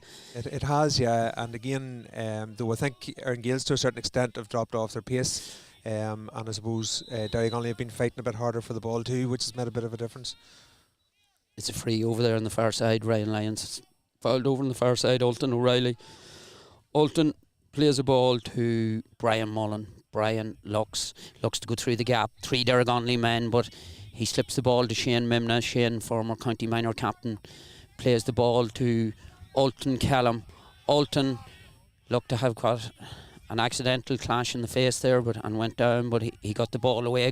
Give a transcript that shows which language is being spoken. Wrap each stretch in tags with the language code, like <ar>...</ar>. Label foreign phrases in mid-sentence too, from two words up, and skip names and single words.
<en>it has, yeah. And again, though I think Erne Gaels to a certain extent have dropped off their pace. And I suppose Derrygonnelly have been fighting a bit harder for the ball too, which has made a bit of a difference. It's a free over there on the far side. Ryan Lyons fouled over on the far side. Ultan O'Reilly. Ultan plays a ball to Brian Mullen. Brian looks to go through the gap. 3 Derrygonnelly men, but he slips the ball to Shane Mimna. Shane, former county minor captain, plays the ball to Ultan Callum. Ultan looked to have got an accidental clash in the face there, and went down, but he got the ball away.</en>